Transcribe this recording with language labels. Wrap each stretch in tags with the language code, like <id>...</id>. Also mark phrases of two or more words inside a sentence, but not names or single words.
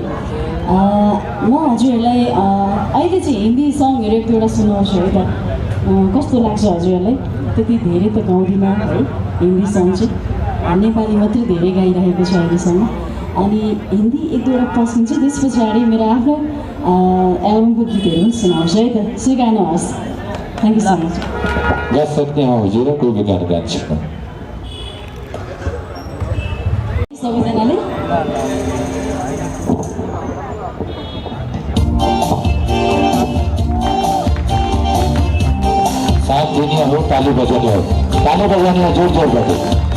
<ne>म हजुरहरूलाई अहिले चाहिँ हिन्दी सङहरू एक दुईवटा सुनाउँछु है त। कस्तो लाग्छ हजुरहरूलाई? त्यति धेरै त गाउँदिनँ है हिन्दी सङ चाहिँ, नेपाली मात्रै धेरै गाइरहेको छ अहिलेसम्म। अनि हिन्दी एक दुईवटा पस्किन्छु, त्यस पछाडि मेरो आफ्नो एल्बमको गीतहरू पनि सुनाउँछु है त। स्वीकार्नुहोस्।</ne> <en>thank you so much.</en> <hi>गा सकते हैं हुजूर, कोई भी गाना गा सकते हैं</hi> <ne>सबैजनाले।</ne> <hi>साथ देनी हो, ताली बजानी हो, ताली बजानी हो जोर जोर बजे।</hi>